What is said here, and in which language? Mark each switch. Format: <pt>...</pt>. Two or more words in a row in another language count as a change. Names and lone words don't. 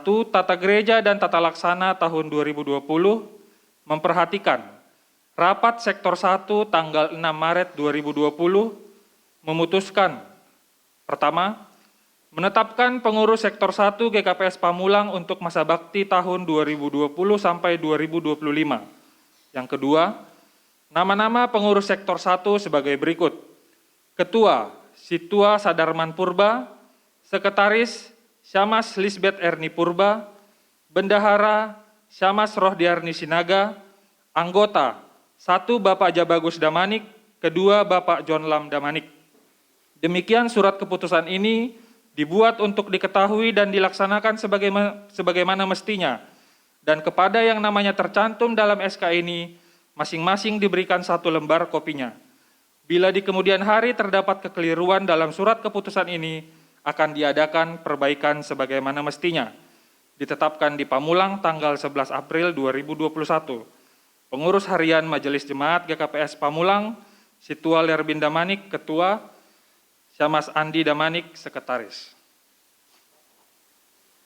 <id>Tata gereja dan tata laksana tahun 2020 memperhatikan rapat sektor 1 tanggal 6 Maret 2020 memutuskan pertama, menetapkan pengurus sektor 1 GKPS Pamulang untuk masa bakti tahun 2020 sampai 2025. Yang kedua, nama-nama pengurus sektor 1 sebagai berikut. Ketua, Situa Sadarman Purba, Sekretaris, Syamas Lisbeth Erni Purba, Bendahara, Syamas Rohdiarni Sinaga, Anggota, 1 Bapak Jabagus Damanik, kedua Bapak John Lam Damanik. Demikian surat keputusan ini dibuat untuk diketahui dan dilaksanakan sebagaimana mestinya, dan kepada yang namanya tercantum dalam SK ini, masing-masing diberikan 1 lembar kopinya. Bila di kemudian hari terdapat kekeliruan dalam surat keputusan ini, akan diadakan perbaikan sebagaimana mestinya. Ditetapkan di Pamulang tanggal 11 April 2021. Pengurus harian Majelis Jemaat GKPS Pamulang, Situa Lerbin Damanik, Ketua, Syamas Andi Damanik, Sekretaris.</id>